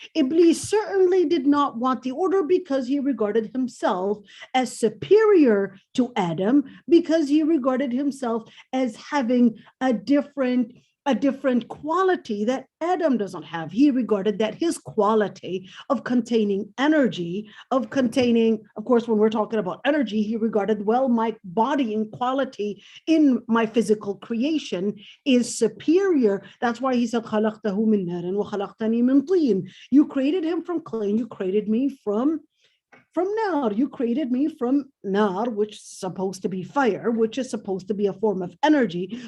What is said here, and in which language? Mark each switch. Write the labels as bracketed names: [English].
[English] Iblis certainly did not want the order because he regarded himself as superior to Adam, because he regarded himself as having a different quality that Adam doesn't have. He regarded that his quality of containing energy, of course, when we're talking about energy, he regarded, well, my body and quality in my physical creation is superior. That's why he said, [Arabic] خَلَقْتَهُ مِنْ نَارٍ وَخَلَقْتَنِي مِنْ طِينٍ. [English] You created him from clay, you created me from nar. You created me from nar, which is supposed to be fire, which is supposed to be a form of energy.